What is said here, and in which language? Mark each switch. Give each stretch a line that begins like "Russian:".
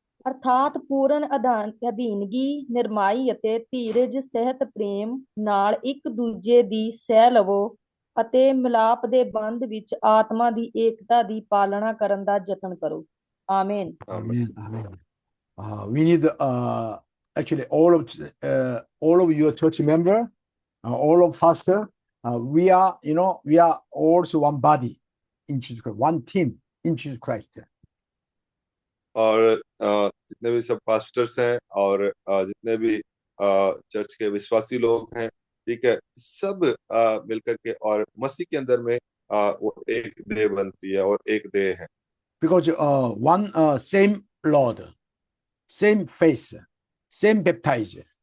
Punjabi: ਅਰਥਾਤ ਪੂਰਨ ਅਧੀਨਗੀ, ਨਿਰਮਾਈ ਅਤੇ ਧੀਰਜ ਸਹਿਤ ਪ੍ਰੇਮ ਨਾਲ ਇੱਕ ਦੂਜੇ ਦੀ ਸਹਿ ਲਵੋ ਅਤੇ ਮਿਲਾਪ ਦੇ ਬੰਧ ਵਿੱਚ ਆਤਮਾ ਦੀ ਏਕਤਾ ਦੀ ਪਾਲਣਾ ਕਰਨ ਦਾ ਯਤਨ ਕਰੋ। Amen.
English: Amen. We need actually all of your church member, all of pastor. We are also one body in Jesus Christ, one team in Jesus Christ.
Hindi: और जितने भी सब पास्टर्स हैं और जितने भी चर्च के विश्वासी लोग हैं, ठीक है, सब मिलकर के और मसीह के अंदर में वो एक देह बनती है और एक देह है।
English: Because one same Lord, same faith, same baptize.